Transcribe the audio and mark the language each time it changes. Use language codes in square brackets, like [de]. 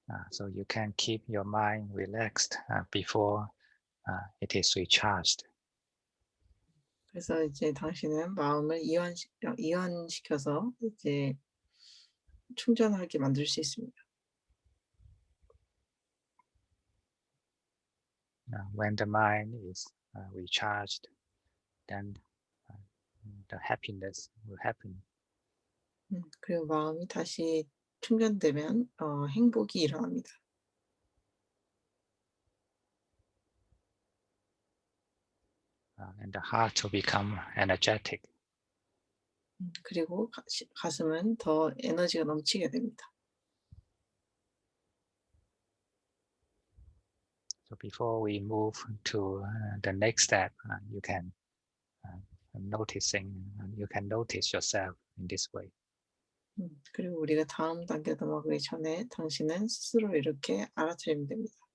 [en] So you can keep your mind relaxed before it is recharged. [ko] 그래서 이제 당신은 마음을 이완시켜서 이제 충전하게 만들 수 있습니다. [en] When the mind is recharged, then the happiness will happen. [ko] 그리고 마음이 다시 충전되면 행복이 일어납니다. [en] And the heart will become energetic. [ko] 그리고 가슴은 더 에너지가 넘치게 됩니다. [en] So before we move to the next step, you can notice yourself in this way. [ko] 그리고 우리가 다음 단계 넘어가기 전에 당신은 스스로 이렇게 알아차리면 됩니다.